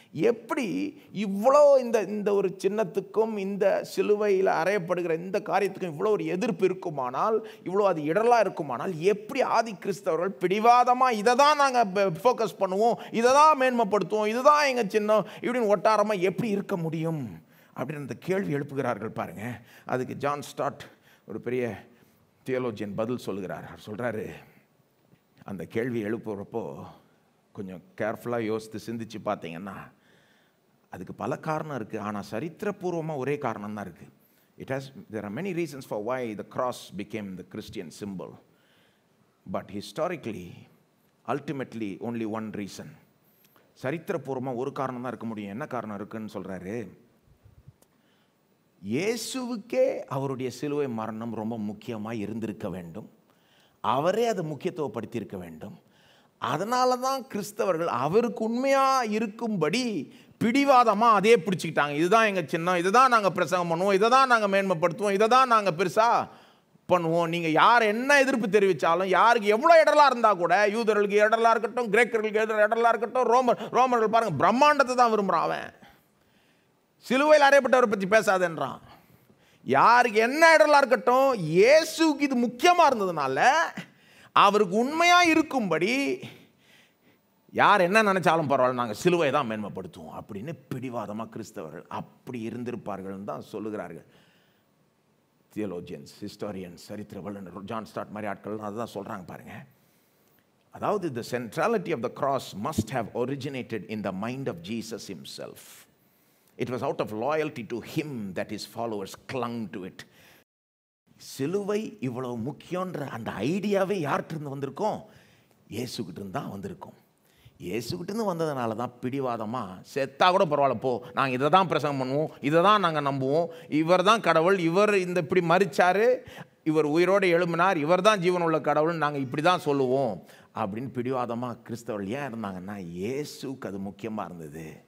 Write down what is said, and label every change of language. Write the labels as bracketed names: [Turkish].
[Tamil] எப்படி இவ்வளோ இந்த ஒரு சின்னத்துக்கும் இந்த சிலுவையில் அறையப்படுகிற இந்த காரியத்துக்கும் இவ்வளோ ஒரு எதிர்ப்பு இருக்குமானால், இவ்வளோ அது இடலாக இருக்குமானால், எப்படி ஆதி கிறிஸ்தவர்கள் பிடிவாதமாக இதை தான் நாங்கள் ஃபோக்கஸ் பண்ணுவோம், இதை தான் மேன்மைப்படுத்துவோம், இதுதான் எங்கள் சின்னம் இப்படின்னு ஒட்டாரமாக எப்படி இருக்க முடியும் அப்படின்னு அந்த கேள்வி எழுப்புகிறார்கள் பாருங்க. அதுக்கு ஜான் ஸ்டாட் ஒரு பெரிய தியோலோஜியன் பதில் சொல்கிறார். அவர் சொல்கிறாரு, அந்த கேள்வி எழுப்புறப்போ கொஞ்சம் கேர்ஃபுல்லாக யோசித்து சிந்திச்சு பார்த்தீங்கன்னா அதுக்கு பல காரணம் இருக்குது. ஆனால் சரித்திரபூர்வமாக ஒரே காரணம் தான் இருக்குது. [English] There are many reasons for why the cross became the Christian symbol. But historically, ultimately, only one reason. [Tamil] சரித்திரபூர்வமாக ஒரு காரணம் தான் இருக்க முடியும். என்ன காரணம் இருக்குன்னு சொல்கிறாரு, இயேசுவுக்கே அவருடைய சிலுவை மரணம் ரொம்ப முக்கியமாக இருந்திருக்க வேண்டும். அவரே அதை முக்கியத்துவப்படுத்தியிருக்க வேண்டும். அதனால தான் கிறிஸ்தவர்கள் அவருக்கு உண்மையாக இருக்கும்படி பிடிவாதமாக அதே பிடிச்சிக்கிட்டாங்க. இதுதான் எங்கள் சின்னம், இதை தான் நாங்கள் பிரசங்கம் பண்ணுவோம், இதை தான் நாங்கள் மேன்மைப்படுத்துவோம், இதை தான் நாங்கள் பெருசாக பண்ணுவோம். நீங்கள் யார் என்ன எதிர்ப்பு தெரிவித்தாலும், யாருக்கு எவ்வளோ இடலாக இருந்தால் கூட, யூதர்களுக்கு இடலாக இருக்கட்டும், கிரேக்கர்களுக்கு இடலாக இருக்கட்டும், ரோமர்கள் பாருங்கள் பிரம்மாண்டத்தை தான் விரும்புகிறான். அவன் சிலுவையில் அறையப்பட்டவரை பற்றி பேசாதேன்றான். யாருக்கு என்ன இடலாக இருக்கட்டும், இயேசுக்கு இது முக்கியமாக இருந்ததுனால அவருக்கு உண்மையாக இருக்கும்படி யார் என்ன நினச்சாலும் பரவாயில்ல, நாங்கள் சிலுவை தான் மேன்மைப்படுத்துவோம் அப்படின்னு பிடிவாதமாக கிறிஸ்தவர்கள் அப்படி இருந்திருப்பார்கள்னு தான் சொல்லுகிறார்கள் தியோலோஜியன்ஸ், ஹிஸ்டாரியன்ஸ், சரித்திர வல்லுநர். ஜான் ஸ்டாட் மாதிரி ஆட்கள் அதுதான் சொல்கிறாங்க பாருங்கள். [English] அதாவது the centrality of the cross must have originated in the mind of Jesus himself. It was out of loyalty to him that his followers clung to it. [Tamil] சிலுவை இவ்வளவு முக்கியன்ற அந்த ஐடியாவே யார்கிட்ட வந்திருக்கோம்? இயேசுகிட்ட இருந்து தான் வந்திருக்கோம். இயேசுகிட்டேருந்து வந்ததுனால தான் பிடிவாதமாக செத்தா கூட பரவாயில்ல போ, நாங்கள் இதை தான் பிரசங்கம் பண்ணுவோம், இதை தான் நாங்கள் நம்புவோம், இவர் தான் கடவுள், இவர் இப்படி மரிச்சார், இவர் உயிரோடு எழும்பினார், இவர் தான் ஜீவன் உள்ள கடவுள், நாங்கள் இப்படி தான் சொல்லுவோம் அப்படின்னு பிடிவாதமாக கிறிஸ்தவர்கள் ஏன் இருந்தாங்கன்னா, இயேசுக்கு அது முக்கியமாக இருந்தது.